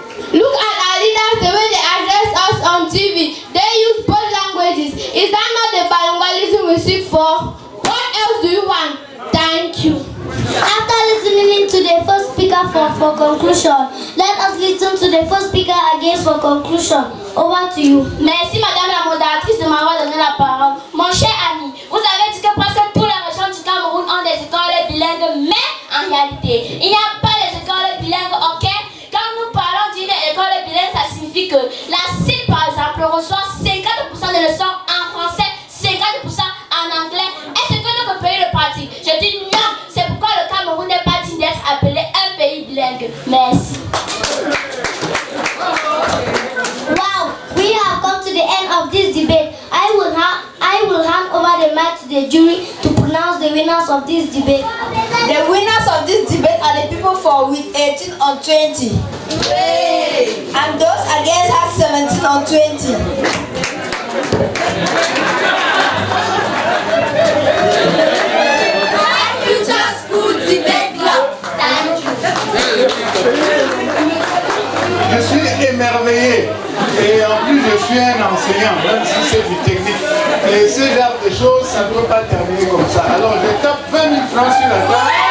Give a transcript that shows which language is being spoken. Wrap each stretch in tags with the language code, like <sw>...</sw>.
<en>Look at our leaders, the way they address us on TV. They use both languages. Is that not the bilingualism we seek for? What else do you want? Thank you. After listening to the first speaker for conclusion, let us listen to the first speaker again for conclusion. Over to you.</en> <fr>Merci Madame la modératrice de m'avoir donné la parole. Mon cher ami, vous avez dit que presque tous les régions du Cameroun ont des écoles bilingues, mais en réalité, il n'y a pas des écoles bilingues, ok? Quand nous parlons d'une école bilingue, ça signifie que la CIL, par exemple, reçoit 50% de leçons en français, 50% en anglais. Est-ce que notre pays le pratique? Je dis non. C'est pourquoi le Cameroun n'est pas digne d'être appelé un pays bilingue. Merci.</fr> <en>Wow, we have come to the end of this debate. I will hand over the mic to the jury to pronounce the winners of this debate. The winners of this debate are the people for with 18 on 20. Yay! And those against have 17 on 20. Future School Debate Club. Thank you.</en> <fr>Je suis émerveillé et en plus je suis un enseignant, même si c'est du technique. Et ce genre de choses, ça ne peut pas terminer comme ça. Alors je tape 20 000 francs sur la table.</fr>